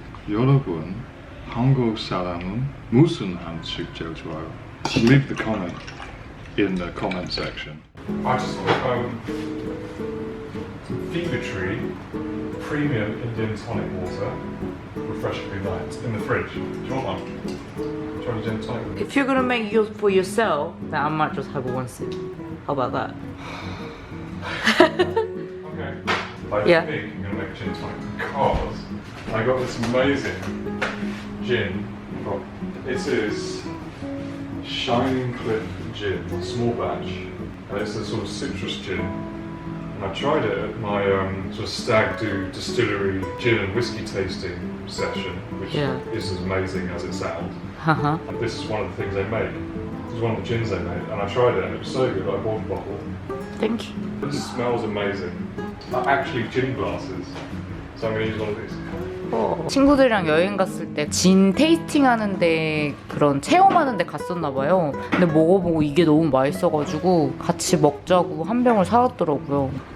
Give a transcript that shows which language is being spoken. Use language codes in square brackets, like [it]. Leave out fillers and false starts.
[ko] 여러분, 한국 사람은 무슨 한식 제일 좋아요? [en] Leave the comment in the comment section. I just got Fever Tree Premium Indian Tonic Water, refreshingly light, in the fridge. Do you want one? Do you want a gin tonic? If you're gonna make yours for yourself, then I might just have one sip. How about that? Okay. I Yeah. think I'm gonna make a gin tonic because I got this amazing gin. It is Shining Cliff Gin, small batch, and it's a sort of citrus gin. And I tried it at my sort of stag do distillery gin and whiskey tasting session, which Yeah. is as amazing as it sounds. Haha. And this is one of the things they make. This is one of the gins they made, and I tried it, and it was so good. I bought a bottle. Thank you. It smells amazing. Actually, gin glasses. So I'm going to use one of these. [ko] 친구들이랑 여행 갔을 때 진 테이스팅 하는데 그런 체험하는데 갔었나 봐요. 근데 먹어보고 이게 너무 맛있어가지고 같이 먹자고 한 병을 사왔더라고요.